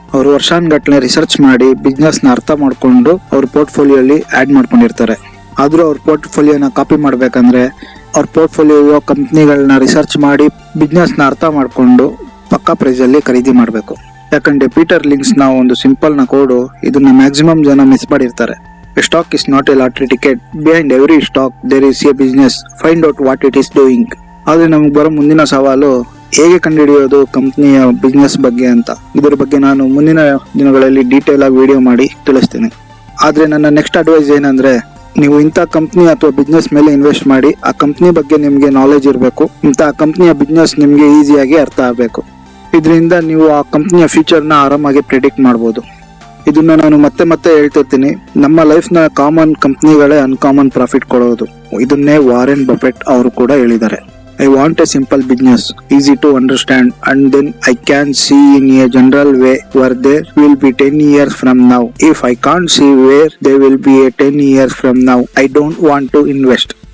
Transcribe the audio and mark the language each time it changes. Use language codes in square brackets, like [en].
[kn] ಅವ್ರು ವರ್ಷಾನ್ಗಟ್ಲೆ ರಿಸರ್ಚ್ ಮಾಡಿ ಬಿಸ್ನೆಸ್ ನ ಅರ್ಥ ಮಾಡ್ಕೊಂಡು ಅವ್ರ ಪೋರ್ಟ್ಫೋಲಿಯೋಲಿ ಆಡ್ ಮಾಡ್ಕೊಂಡಿರ್ತಾರೆ. ಆದ್ರೂ ಅವ್ರ ಪೋರ್ಟ್ಫೋಲಿಯೋನ ಕಾಪಿ ಮಾಡ್ಬೇಕಂದ್ರೆ ಅವ್ರ ಪೋರ್ಟ್ಫೋಲಿಯೋ ಕಂಪ್ನಿಗಳನ್ನ ರಿಸರ್ಚ್ ಮಾಡಿ ಬಿಸ್ನೆಸ್ ನ ಅರ್ಥ ಮಾಡ್ಕೊಂಡು ಪಕ್ಕಾ ಪ್ರೈಸ್ ಅಲ್ಲಿ ಖರೀದಿ ಮಾಡಬೇಕು. ಯಾಕಂದ್ರೆ ಪೀಟರ್ ಲಿಂಕ್ಸ್ ನ ಒಂದು ಸಿಂಪಲ್ ನ ಕೋಡು ಇದನ್ನ ಮ್ಯಾಕ್ಸಿಮಮ್ ಜನ ಮಿಸ್ ಮಾಡಿರ್ತಾರೆ. [en] A stock is not a lottery ticket. Behind every stock there is a business. Find out what it is doing. [kn] ಆದ್ರೆ ನಮ್ಗೆ ಬರೋ ಮುಂದಿನ ಸವಾಲು ಹೇಗೆ ಕಂಡುಹಿಡಿಯೋದು ಕಂಪ್ನಿಯ ಬಿಸ್ನೆಸ್ ಬಗ್ಗೆ ಅಂತ, ಇದ್ರ ಬಗ್ಗೆ ನಾನು ಮುಂದಿನ ದಿನಗಳಲ್ಲಿ ಡೀಟೇಲ್ ಆಗಿ ವಿಡಿಯೋ ಮಾಡಿ ತಿಳಿಸ್ತೀನಿ. ಆದ್ರೆ ನನ್ನ ನೆಕ್ಸ್ಟ್ ಅಡ್ವೈಸ್ ಏನಂದ್ರೆ, ನೀವು ಇಂಥ ಕಂಪ್ನಿ ಅಥವಾ ಬಿಸ್ನೆಸ್ ಮೇಲೆ ಇನ್ವೆಸ್ಟ್ ಮಾಡಿ. ಆ ಕಂಪ್ನಿ ಬಗ್ಗೆ ನಿಮ್ಗೆ ನಾಲೆಜ್ ಇರಬೇಕು. ಇಂಥ ಕಂಪ್ನಿಯ ಬಿಸ್ನೆಸ್ ನಿಮ್ಗೆ ಈಸಿಯಾಗಿ ಅರ್ಥ ಆಗಬೇಕು. ಇದರಿಂದ ನೀವು ಆ ಕಂಪ್ನಿಯ ಫ್ಯೂಚರ್ನ ಆರಾಮಾಗಿ ಪ್ರಿಡಿಕ್ಟ್ ಮಾಡ್ಬೋದು. ಇದನ್ನ ನಾನು ಮತ್ತೆ ಹೇಳ್ತಿರ್ತೀನಿ, ನಮ್ಮ ಲೈಫ್ನ ಕಾಮನ್ ಕಂಪ್ನಿಗಳೇ ಅನ್ಕಾಮನ್ ಪ್ರಾಫಿಟ್ ಕೊಡೋದು. ಇದನ್ನೇ ವಾರೆನ್ ಬಫೆಟ್ ಅವರು ಕೂಡ ಹೇಳಿದ್ದಾರೆ. [en] I want a simple business, easy to understand, and then I can see in a general way where there will be 10 years from now. If I can't see where there will be a 10 years from now, I don't want to invest.